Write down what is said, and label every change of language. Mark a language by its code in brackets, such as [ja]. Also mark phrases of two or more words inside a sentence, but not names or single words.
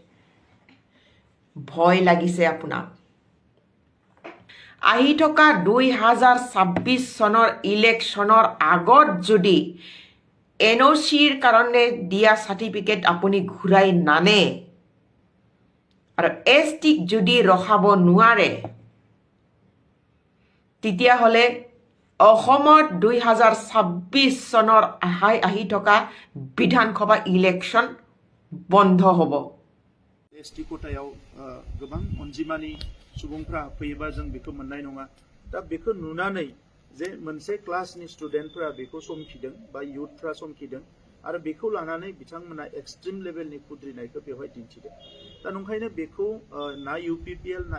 [as] ভয় লাগিছে আপোনাক আহি থকা 2026 চনৰ ইলেকশ্যনৰ আগত যদি এনঅচিৰ কাৰণে দিয়া সাৰ্টিফিকেট আপুনি ঘূৰাই নানে আৰু এছটিক যদি ৰখাব নোৱাৰে তেতিয়াহ'লে অসমত 2026 চনৰ আহি থকা বিধানসভা ইলেকশ্যন বন্ধ হ'ব [brx] एसटी कोटायाव गोबां अनजिमानि सुबुंफ्रा फैयोबा जों बेखौ मोननाय नङा दा बेखौ नुनानै जे मोनसे क्लासनि स्टुडेन्टफोरा बेखौ समखिदों बा युथफ्रा समखिदों आरो बेखौ लानानै बिथांमोना [en] extreme level [brx] खुद्रिनायखौ बेवहाय दिन्थिदों दा नंखायनो बेखौ ना इउपिपिएल ना